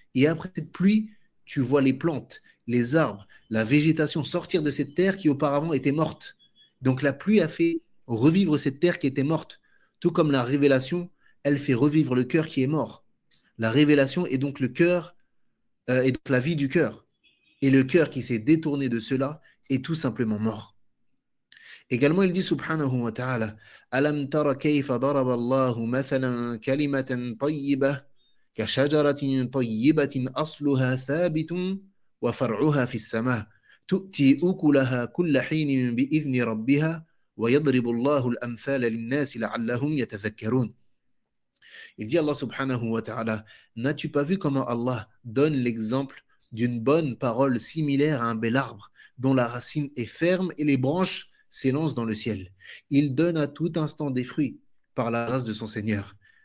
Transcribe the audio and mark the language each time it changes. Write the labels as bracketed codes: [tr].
[fr] Et après cette pluie, tu vois les plantes, les arbres, la végétation sortir de cette terre qui auparavant était morte. Donc la pluie a fait revivre cette terre qui était morte, tout comme la révélation, elle fait revivre le cœur qui est mort. La révélation est donc le cœur, est donc la vie du cœur. Et le cœur qui s'est détourné de cela est tout simplement mort. Également, il dit [ar] subhanahu wa ta'ala Alam tara kayfa daraba Allahu mathalan kalimatan tayyibah كشجرة طيبة أصلها ثابت وفرعها في السماء تؤتي أكلها كل حين بإذن ربها ويضرب الله الأمثال للناس لعلهم يتذكرون. [fr] Il dit Allah subhanahu wa ta'ala, n'as-tu pas vu comment Allah donne l'exemple d'une bonne parole similaire à un bel arbre dont la racine est ferme et les branches s'élancent dans le ciel. Il donne à tout instant des fruits par la grâce de son Seigneur.